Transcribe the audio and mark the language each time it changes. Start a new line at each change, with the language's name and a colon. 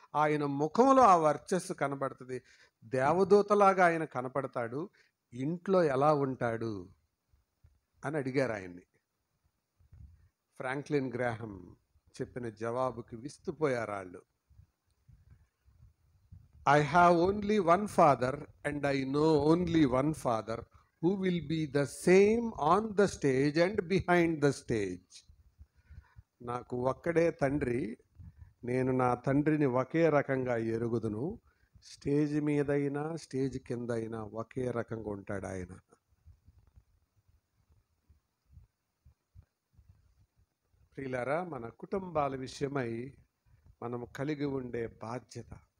Telugu: ఆయన ముఖంలో ఆ వర్చస్సు కనపడుతుంది. దేవదూతలాగా ఆయన కనపడతాడు. ఇంట్లో ఎలా ఉంటాడు అని అడిగారు ఆయన్ని. ఫ్రాంక్లిన్ గ్రాహం చెప్పిన జవాబుకి విస్తుపోయారు వాళ్ళు.
English: I have only one father and I know only one father who will be the same on the stage and behind the stage.
Telugu: నాకు ఒక్కడే తండ్రి, నేను నా తండ్రిని ఒకే రకంగా ఎరుగుదును. స్టేజ్ మీదైనా స్టేజ్ కింద అయినా ఒకే రకంగా ఉంటాడు ఆయన. ప్రియులారా, మన కుటుంబాల విషయమై మనం కలిగి ఉండే బాధ్యత.